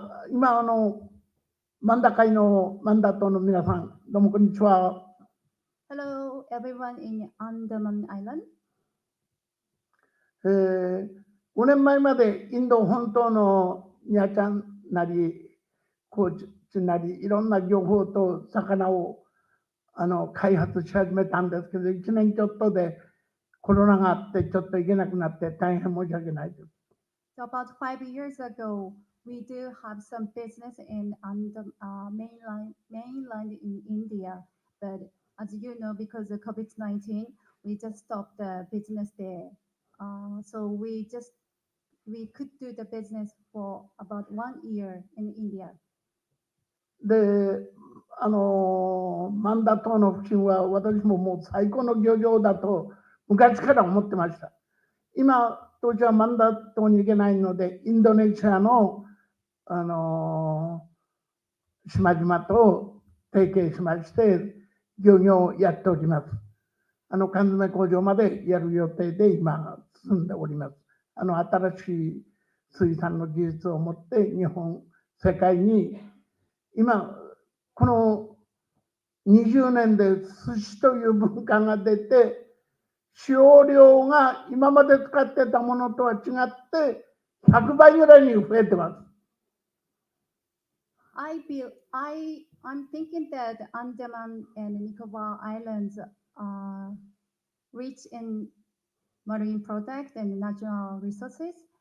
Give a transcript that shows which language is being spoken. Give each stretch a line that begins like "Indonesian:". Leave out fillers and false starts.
Japanese: 今マンダ会のマンダ島の皆さん、どうもこんにちは。
English: Hello everyone in Andaman Island.
Japanese: 5年前までインド本島のニャちゃんなり、高知なり、いろんな漁法と魚を開発し始めたんですけど、1年ちょっとでコロナがあってちょっと行けなくなって大変申し訳ないです。
English: So about 5 years ago, we do have some business in mainland in India, but as you know, because of COVID-19, we just stopped the business there. So we could do the business for about 1 year in India.
Japanese: で、マンダ島の付近は私ももう最高の漁場だと昔から思ってました。今、当時はマンダ島に行けないので、インドネシアの、島々と提携しまして、漁業をやっております。缶詰工場までやる予定で今進んでおります。新しい水産の技術を持って日本、世界に今、この20年で寿司という文化が出て、使用量が今まで使ってたものとは違って100倍ぐらいに増えてます。
English: I'm thinking that Andaman and Nicobar Islands are rich in marine products and natural resources.